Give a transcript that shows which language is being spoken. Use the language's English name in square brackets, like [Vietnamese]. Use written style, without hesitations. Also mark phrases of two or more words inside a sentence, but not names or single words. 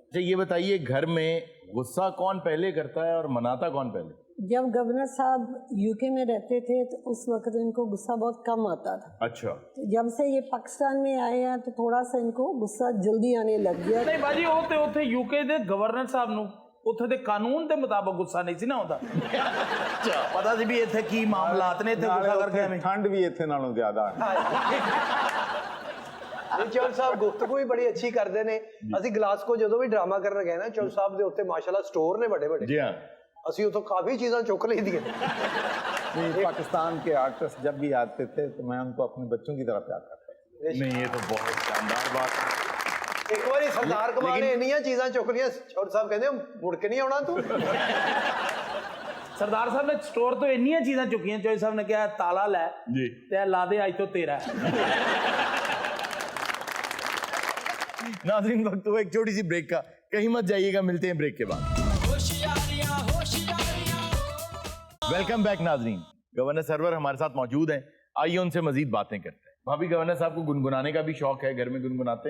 [Urdu] اچھا یہ بتائیے, گھر میں غصہ کون پہلے کرتا ہے اور مناتا کون پہلے؟ جب گورنر صاحب یو کے میں رہتے تھے تو اس وقت ان کو غصہ بہت کم آتا تھا. اچھا. جب سے یہ پاکستان میں آئے ہیں تو تھوڑا سا ان کو غصہ جلدی آنے لگ گیا. [Punjabi] نہیں باجی, وہ یو کے دے گورنر صاحب نو اتھے دے قانون دے مطابق غصہ نہیں سی نہ ہوتا. پتا سی بھی اتھے کی معاملات نے, اتھے غصہ کر کے ٹھنڈ بھی اتنے نالوں زیادہ ہے. ਚੌਲ ਸਾਹਿਬ ਗੁਫ਼ਤਗੂ ਵੀ ਬੜੀ ਅੱਛੀ ਕਰਦੇ ਨੇ. ਅਸੀਂ ਗਲਾਸਕੋ ਜਦੋਂ ਵੀ ਡਰਾਮਾ ਕਰਨ ਗਏ ਨਾ, ਚੌਲ ਸਾਹਿਬ ਦੇ ਉੱਤੇ ਮਾਸ਼ਾਅੱਲਾ ਸਟੋਰ ਨੇ ਵੱਡੇ ਵੱਡੇ. [Urdu] جی ہاں. [Punjabi] ਅਸੀਂ ਉੱਥੋਂ ਕਾਫੀ ਚੀਜ਼ਾਂ ਚੁੱਕ ਲਈਆਂ. [Urdu] پاکستان کے آرٹسٹ جب بھی آتے تھے تو میں ان کو اپنے بچوں کی طرح پیار کرتا تھا. نہیں یہ تو بہت شاندار بات ہے. [Punjabi] ਇੱਕ ਵਾਰੀ ਸਰਦਾਰ ਕਮਾਲ ਨੇ ਇੰਨੀਆਂ ਚੀਜ਼ਾਂ ਚੁੱਕ ਲਈਆਂ, ਚੌਲ ਸਾਹਿਬ ਕਹਿੰਦੇ ਮੁੜ ਕੇ ਨਹੀਂ ਆਉਣਾ ਤੂੰ. ਸਰਦਾਰ ਸਾਹਿਬ ਨੇ ਸਟੋਰ ਤੋਂ ਇੰਨੀਆਂ ਚੀਜ਼ਾਂ ਚੁੱਕੀਆਂ, ਚੌਲ ਸਾਹਿਬ ਨੇ ਕਿਹਾ ਤਾਲਾ ਲੈ [Urdu] جی. [Punjabi] ਤੇ ਲਾ ਦੇ, ਅੱਜ ਤੋਂ ਤੇਰਾ. [Urdu] ناظرین وقت ہوا ایک چھوٹی سی بریک کا, کہیں مت جائیے گا, ملتے ہیں بریک کے بعد. [English] welcome back ناظرین. [Urdu] گورنر سرور ہمارے ساتھ موجود ہیں, آئیے ان سے مزید باتیں کرتے ہیں. بھابی گورنر صاحب کو گنگنانے کا بھی شوق ہے, گھر میں گنگناتے ہیں؟